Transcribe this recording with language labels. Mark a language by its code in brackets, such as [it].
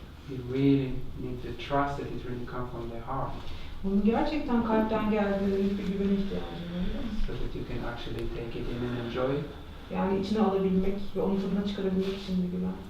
[en] You really need to trust that it really comes from the heart. [tr] Bunun gerçekten kalpten geldiğine bir güvene ihtiyacın var. [en] So that you can actually take it in and enjoy it. [tr] Yani içine alabilmek ve onun tadına çıkarabilmek için bir güven.